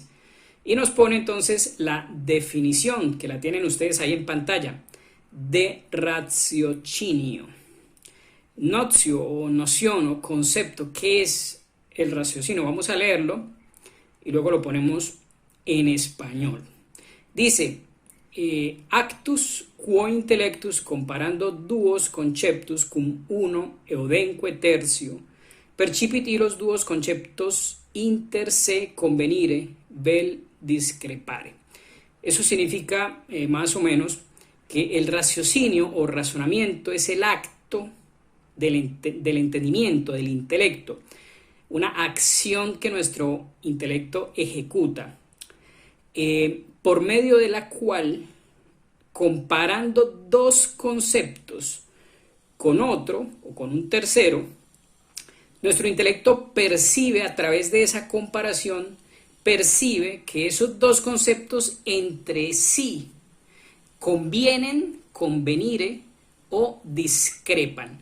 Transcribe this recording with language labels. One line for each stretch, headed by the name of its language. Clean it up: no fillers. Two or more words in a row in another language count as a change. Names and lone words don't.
Spanish: Y nos pone entonces la definición, que la tienen ustedes ahí en pantalla, de raziocinio. Notio o noción o concepto, ¿qué es el raciocinio? Vamos a leerlo y luego lo ponemos en español. Dice,
Latin: actus quo intellectus comparando duos conceptus cum uno eudenque tertio percipit los duos conceptos inter se convenire vel discrepare.
Spanish: Eso significa más o menos que el raciocinio o razonamiento es el acto del entendimiento, del intelecto, una acción que nuestro intelecto ejecuta, por medio de la cual, comparando dos conceptos con otro o con un tercero, nuestro intelecto percibe a través de esa comparación, percibe que esos dos conceptos entre sí convienen, convenire o discrepan.